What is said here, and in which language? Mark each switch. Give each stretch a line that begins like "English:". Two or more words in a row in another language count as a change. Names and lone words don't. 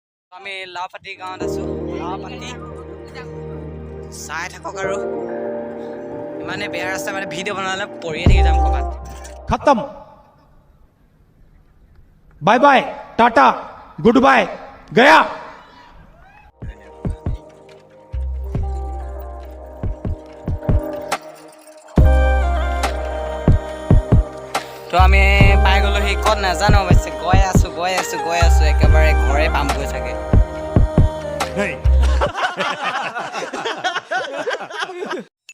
Assamese: আমি লাওপাতি গাঁৱত আছোঁ লাওপাতি চাই থাকক আৰু ইমানে বেয়া ৰাস্তা মানে ভিডিঅ' বনালে পৰিয়ে থাকি যাম ক'ৰবাত
Hindi: खत्म
English: bye bye tata good bye
Hindi: गया
Assamese: তো আমি পাই গ'লো সি ক'ত নাজানো অৱশ্যে গৈ আছোঁ একেবাৰে ঘৰে পামগৈ চাগে